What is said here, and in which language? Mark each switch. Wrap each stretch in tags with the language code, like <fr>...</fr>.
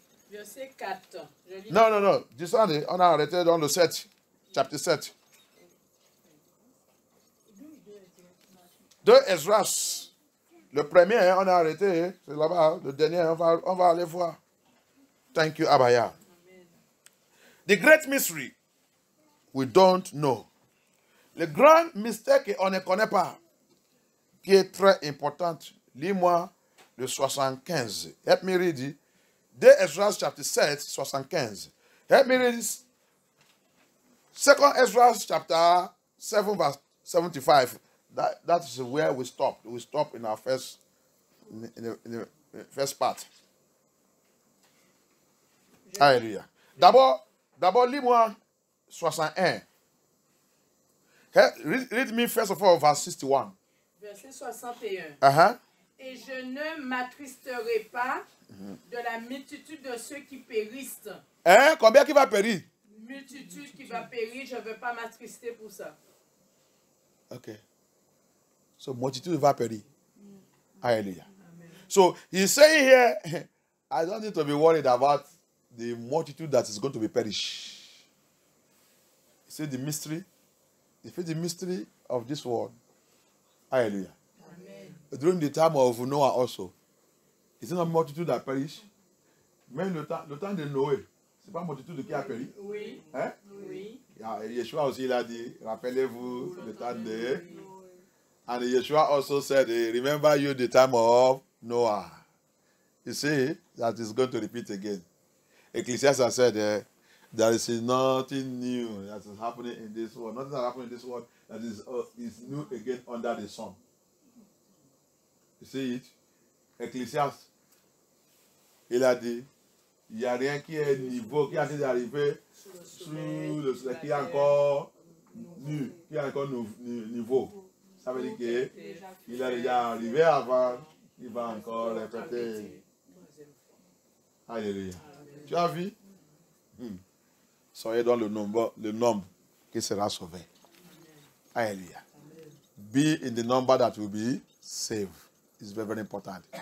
<fr>Verset 4. Non. On a arrêté dans le 7. Chapitre 7. De Esdras. Le premier, on a arrêté. C'est là-bas. Le dernier, on va aller voir.</fr> <en>Thank you, Abaya. The great mystery we don't know.</en> <fr>Le grand mystère qu'on ne connaît pas, qui est très important. Lis-moi le 75.</fr> <en>Help me read it. De Esdras chapter 7, 75. Help me read it. Second Esdras chapter 7, verse 75. That is where we stop. We stop in our first, in the first part.</en> <fr>Alléluia. D'abord, lis-moi 61.</fr> <en>Read me first of all verse 61.</en> <fr>Verset 61. Uh-huh. Et je ne m'attristerai pas de la multitude de ceux qui périssent. Hein? Combien qui va périr? Multitude qui va périr, je ne veux pas m'attrister pour ça. Ok. So multitude va périr. Hallelujah.</fr> <en>So he's saying here, I don't need to be worried about the multitude that is going to be perished. He said the mystery. He said the mystery of this world. Hallelujah. Amen. During the time of Noah also, is it not multitude that perish?</en> <fr>Même le temps de Noé, c'est pas multitude qui a péri? Oui. Hein? Oui. Yeshua aussi il a dit, rappelez-vous le temps de...</fr> <en>And Yeshua also said, remember you the time of Noah. You see, that is going to repeat again. Ecclesiastes said, there is nothing new that is happening in this world. Nothing that happened in this world that is new again under the sun. You see it?</en> <fr>Ecclesiastes, il a dit, il n'y a rien qui est niveau, qui a été arrivé sous le soleil, qui est encore nu, qui est encore niveau. Ça veut dire qu'il est déjà arrivé avant, il va encore répéter. Alléluia. Tu as vu? Soyez dans le nombre qui sera sauvé. Alléluia.</fr> <en>Be in the number that will be saved. It's very, very important.</en>